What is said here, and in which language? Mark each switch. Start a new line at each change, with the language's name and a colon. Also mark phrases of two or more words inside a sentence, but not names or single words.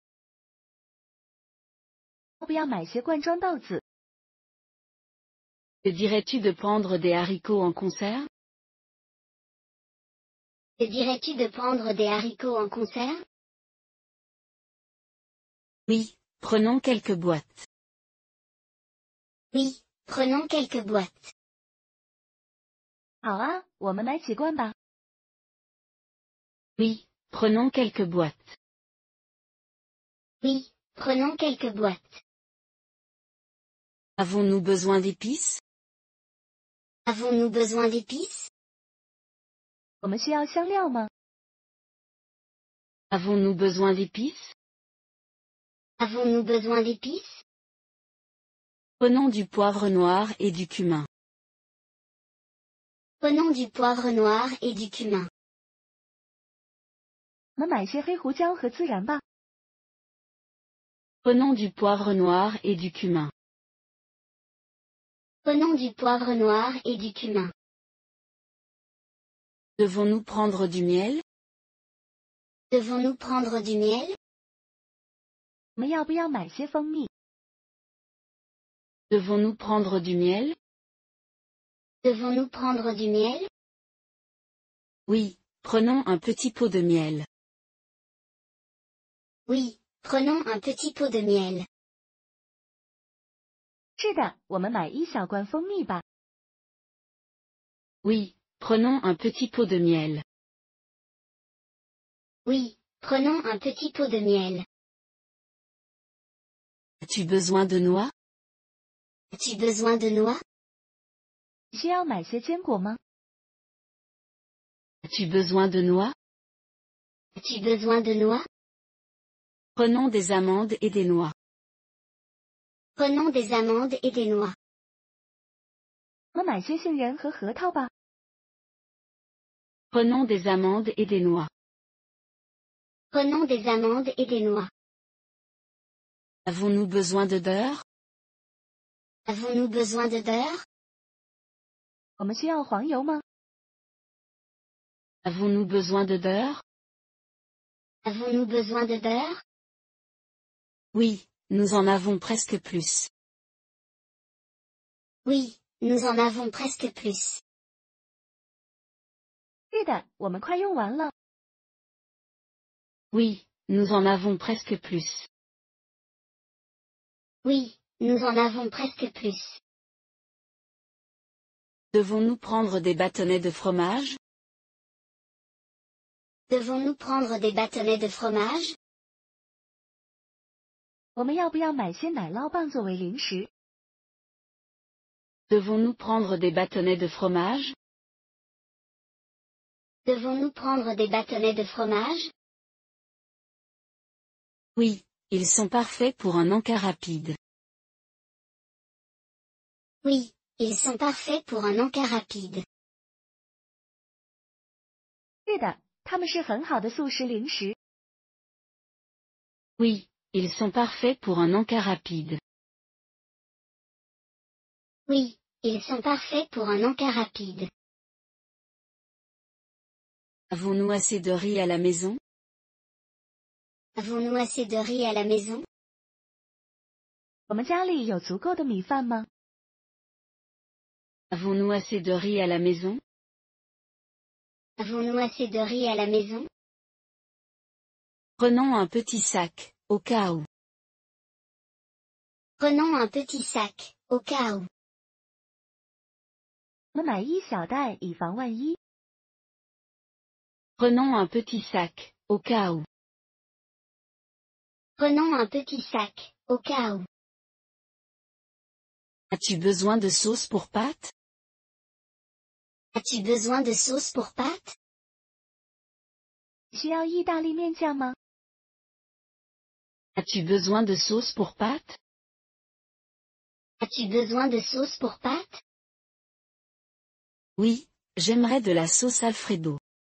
Chinese: 要不要买些罐装豆子？
French: Que dirais-tu de prendre des haricots en conserve? Que dirais-tu de prendre des haricots en conserve? Oui, prenons quelques boîtes. Oui, prenons quelques boîtes.
Chinese: 好啊，我们买几罐吧。
French: Oui, prenons quelques boîtes. Oui, prenons quelques boîtes. Avons-nous besoin d'épices? Avons-nous besoin d'épices?
Chinese: 我们需要香料吗？
French: Avons-nous besoin d'épices? Avons-nous besoin d'épices? Prenons du poivre noir et du cumin. Prenons du poivre noir et du cumin.
Chinese: 我们买些黑胡椒和孜然吧。
French: Prenons du poivre noir et du cumin. Prenons du poivre noir et du cumin. Devons-nous prendre du miel? Devons-nous prendre du miel?
Chinese: 我们要不要买些蜂蜜？
French: Devons-nous prendre du miel? Devons-nous prendre du miel? Oui, prenons un petit pot de miel. Oui, prenons un petit pot de miel.
Chinese: 是的，我们买一小罐蜂蜜吧。
French: Oui, prenons un petit pot de miel. Oui, prenons un petit pot de miel. As-tu besoin de noix? As-tu besoin de noix?
Chinese: 需要买些坚果吗？
French: As-tu besoin de noix? As-tu besoin de noix? Prenons des amandes et des noix. Prenons des amandes et des noix.
Chinese: 我们买些杏仁和核桃吧。
French: Prenons des amandes et des noix. Prenons des amandes et des noix. Avons-nous besoin de beurre? Avons-nous besoin de beurre?
Chinese: 我们需要黄油吗？
French: Avons-nous besoin de beurre? Avons-nous besoin de beurre? Oui, nous en avons presque plus. Oui, nous en avons presque plus.
Chinese: 是的，我们快用完了。
French: Oui, nous en avons presque plus. Oui, nous en avons presque plus. Devons-nous prendre des bâtonnets de fromage? Devons-nous prendre des bâtonnets de fromage?
Chinese: 我们要不要买些奶酪棒作为零食？
French: Devons-nous prendre des bâtonnets de fromage? Devons-nous prendre des bâtonnets de fromage? Oui, ils sont parfaits pour un encas rapide. Oui, ils sont parfaits pour un encas rapide.
Chinese: 是的，它们是很好的速食零食。
French: Oui, ils sont parfaits pour un encas rapide. Oui, ils sont parfaits pour un encas rapide. Avons-nous assez de riz à la maison? Avons-nous assez de riz à la maison?
Chinese: 我们家里有足够的米饭吗？
French: Avons-nous assez de riz à la maison? Avons-nous assez de riz à la maison? Prenons un petit sac, au cas où. Prenons un petit sac, au cas où.
Chinese: 我们买一小袋以防万一。
French: Prenons un petit sac, au cas où. Prenons un petit sac, au cas où. As-tu besoin de sauce pour pâtes? As-tu besoin de sauce pour pâtes?
Chinese: 需要意大利面酱吗？
French: As-tu besoin de sauce pour pâtes? As-tu besoin de sauce pour pâtes? Oui, j'aimerais de la sauce Alfredo.